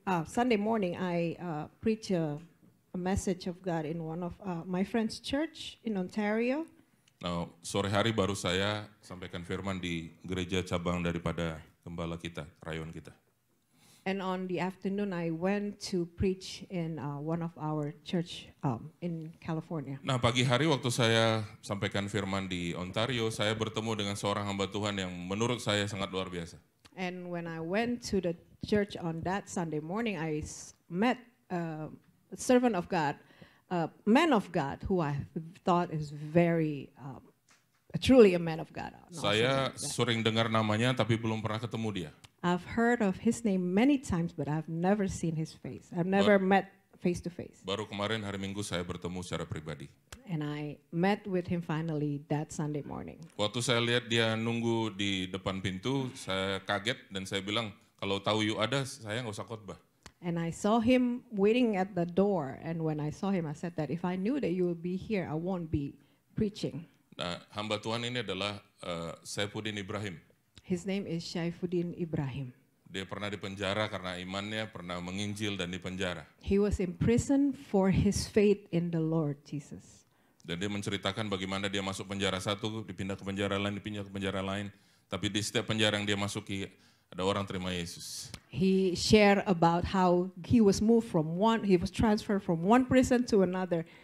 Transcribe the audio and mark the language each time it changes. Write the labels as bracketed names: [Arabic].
[English] Sunday morning, I preach a message of God in one of my friend's church in Ontario. [Indonesian] Nah, sore hari baru saya sampaikan firman di gereja cabang daripada gembala kita, rayon kita. [English] And on the afternoon, I went to preach in one of our church in California. [Indonesian] Nah, pagi hari waktu saya sampaikan firman di Ontario, saya bertemu dengan seorang hamba Tuhan yang menurut saya sangat luar biasa. [English] And when I went to the church on that Sunday morning, I met a servant of God, a man of God, who I thought is very, truly a man of God. [Indonesian] Saya sering dengar namanya tapi belum pernah ketemu dia. [English] I've heard of his name many times, but I've never seen his face. I've never met face to face. [Indonesian] Baru kemarin hari Minggu saya bertemu secara pribadi. [English] And I met with him finally that Sunday morning. [Indonesian] Waktu saya lihat dia nunggu di depan pintu, saya kaget dan saya bilang, kalau tahu you ada, saya nggak usah khotbah. [English] And I saw him waiting at the door. And when I saw him, I said that if I knew that you would be here, I won't be preaching. [Indonesian] Nah, hamba Tuhan ini adalah Saifuddin Ibrahim. [English] His name is Saifuddin Ibrahim. [Indonesian] Dia pernah dipenjara karena imannya, pernah menginjil dan dipenjara. [English] He was in prison for his faith in the Lord Jesus. [Indonesian] Dan dia menceritakan bagaimana dia masuk penjara satu, dipindah ke penjara lain, dipindah ke penjara lain. Tapi di setiap penjara yang dia masuki, ada orang terima Yesus. [English] He shared about how he was he was transferred from one prison to another.